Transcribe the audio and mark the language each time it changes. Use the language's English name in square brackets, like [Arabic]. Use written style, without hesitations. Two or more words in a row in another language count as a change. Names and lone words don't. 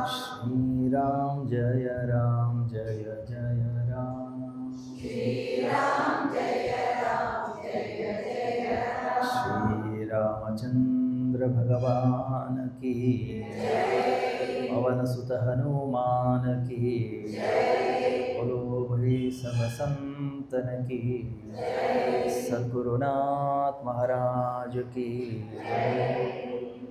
[Hindi] श्रीराम जय राम जय जय राम. श्रीराम जय राम जय जय राम. श्रीरामचंद्र भगवान की जय. पवन सुत हनुमान की जय. बोलो भाई सब संतन की जय. सद्गुरुनाथ महाराज की जय.